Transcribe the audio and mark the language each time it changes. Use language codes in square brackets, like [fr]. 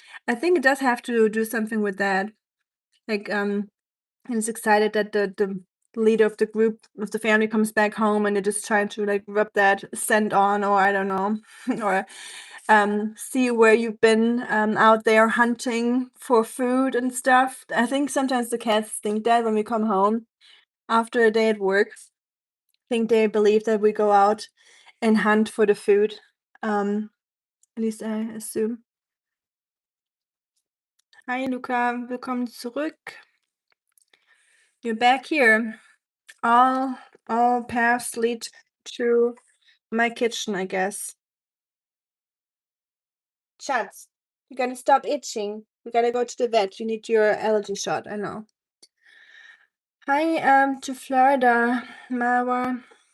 [en] I think it does have to do something with that. Like and is excited that the leader of the group of the family comes back home and they're just trying to like rub that scent on, or I don't know, or see where you've been out there hunting for food and stuff. I think sometimes the cats think that when we come home after a day at work, I think they believe that we go out and hunt for the food. At least I assume. [de] Hi Luca, willkommen zurück. [en] You're back here. All paths lead to my kitchen, I guess. Schatz, you gotta stop itching. We gotta go to the vet. You need your allergy shot. I know. Hi, to Florida, Marwa.